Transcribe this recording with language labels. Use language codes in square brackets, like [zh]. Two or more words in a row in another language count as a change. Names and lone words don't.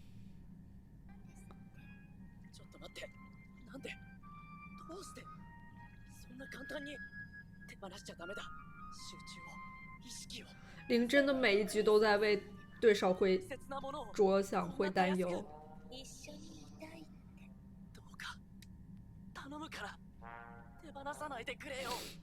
[ja] ちょっと待って、なんで、どうして、そんな簡単に手放しちゃダメだ。集中を、意識を。 [zh] 零真的每一局都在为对手会 [ja] 切なものを [zh] 着想，会担忧。 [ja] 一緒にいたいって。どうか頼むから手放さないでくれよ。